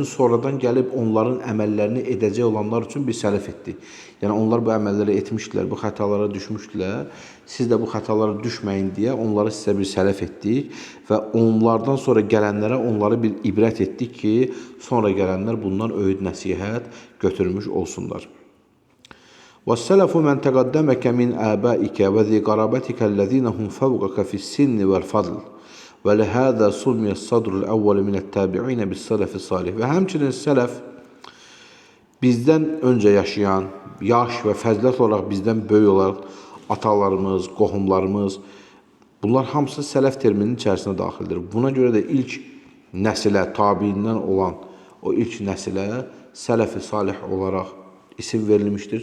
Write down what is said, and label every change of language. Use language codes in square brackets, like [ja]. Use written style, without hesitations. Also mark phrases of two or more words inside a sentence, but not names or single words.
[az] Sonradan gəlib onların əməllərini edəcək olanlar üçün biz sələf etdik. Yəni onlar bu əməlləri etmişdilər, bu xətalara düşmüşdülər. Siz də bu xətalara düşməyin deyə onları sizə bir sələf etdik və onlardan sonra gələnlərə onları bir ibrət etdik ki, sonra gələnlər bundan öyüd nəsihət götürmüş olsunlar. [ar] وَالسَّلَفُ مَنْ تَقَدَّمَكَ مِنْ آبَائِكَ وَذِي قَرَابَتِكَ الَّذِينَ هُمْ فَوْقَكَ فِي السِّنِّ وَالْفَضْلِ وَلِهَذَا سُمِّيَ الصَّدْرُ الْأَوَّلُ مِنَ التَّابِعِينَ بِالسَّلَفِ الصَّالِحِ. [az] Və həmçinin sələf bizdən öncə yaşayan, yaş və fəzilət olaraq bizdən böyük olan atalarımız, qohumlarımız, bunlar hamısı sələf termininin içərisinə daxildir. Buna görə də ilk nəsilə, tabiindən olan o ilk nəsilə sələf-i salih olaraq isim verilmişdir.